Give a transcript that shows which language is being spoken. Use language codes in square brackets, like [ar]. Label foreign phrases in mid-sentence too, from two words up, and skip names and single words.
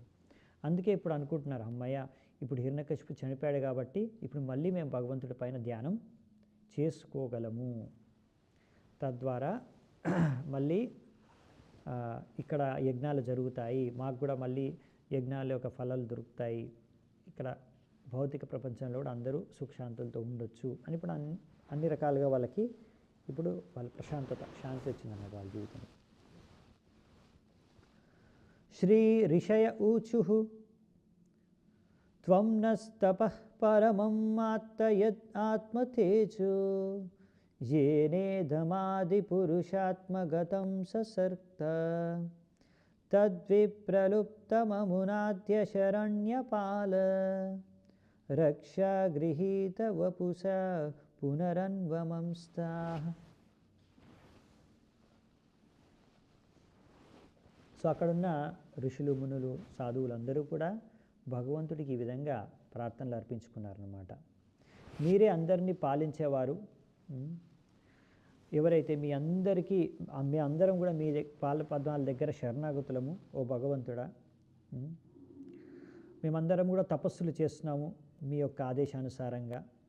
[te] అందుకే ఇప్పుడు అనుకుంటున్నారు, అమ్మయ్య ఇప్పుడు హిరణ్యకశిపుడు చనిపోయాడు కాబట్టి ఇప్పుడు మళ్ళీ మేము భగవంతుడి పైన ధ్యానం చేసుకోగలము, తద్వారా మళ్ళీ ఇక్కడ యజ్ఞాలు జరుగుతాయి, మాకు కూడా మళ్ళీ యజ్ఞాల యొక్క ఫలాలు దొరుకుతాయి, ఇక్కడ భౌతిక ప్రపంచంలో కూడా అందరూ సుఖశాంతులతో ఉండొచ్చు అని ఇప్పుడు అన్ని రకాలుగా వాళ్ళకి ఇప్పుడు వాళ్ళ ప్రశాంతత, శాంతి వచ్చిందన్నమాట వాళ్ళ జీవితంలో. [sa] శ్రీ ఋషయ ఊచుః త్వం నస్తపః పరమం ఆత్మతేజో येनेदमादिपुरुषात्मगतं ससर्क्त तद्विप्रलुप्तममुनाद्य शरण्यपाल रक्षागृहीतवपुषा पुनरन्वमंस्ताः. [te] సో అక్కడున్న ఋషులు, మునులు, సాధువులందరూ కూడా భగవంతుడికి ఈ విధంగా ప్రార్థనలు అర్పించుకున్నారన్నమాట. మీరే అందరినీ పాలించేవారు, ఎవరైతే మీ అందరం కూడా మీ పాల పద్మాల దగ్గర శరణాగతులము ఓ భగవంతుడా, మేమందరం కూడా తపస్సులు చేస్తున్నాము మీ యొక్క ఆదేశానుసారంగా.